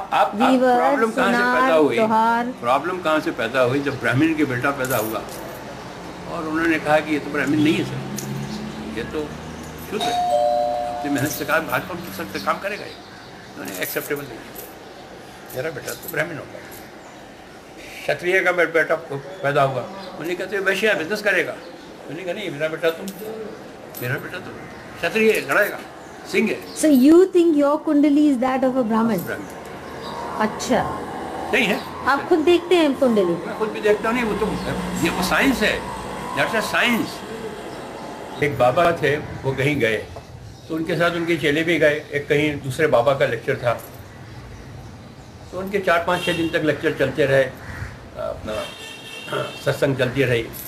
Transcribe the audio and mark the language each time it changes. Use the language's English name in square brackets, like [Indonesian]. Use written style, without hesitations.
[Urdu] Problem کہاں سے پیدا ہوئی؟ پرابلم کہاں سے پیدا ہوئی؟ جب برہمن کے بیٹا پیدا ہوا اور انہوں نے کہا کہ یہ تو برہمن نہیں ہے سر، یہ تو شدھ ہے، اپنی محنت سے کام بھاجپا کر سکتے، کام کرے گا. یہ انہوں نے ایکسیپٹیبل نہیں کیا، میرا بیٹا تو برہمن ہوگا. شتریہ کا بیٹا پیدا ہوا، انہوں نے کہتے ویشیا بزنس کرے گا. انہوں نے کہا نہیں، میرا بیٹا تو شتریہ لڑے گا، سنگھ ہے. [English] So you think your kundali is that of a Brahmin? [Urdu] اچھا نہیں ہے، آپ خود دیکھتے ہیں کنڈلی؟ میں خود بھی دیکھتا ہوں. نہیں، وہ تو یہ سائنس ہے، [English] That's a science. [Urdu] ایک بابا تھے، وہ کہیں گئے تو ان کے ساتھ ان کے چیلے بھی گئے. ایک کہیں دوسرے بابا کا لیکچر تھا، تو ان کے 4-5-6 دن تک لیکچر چلتے رہے، اپنا ستسنگ چلتی رہی.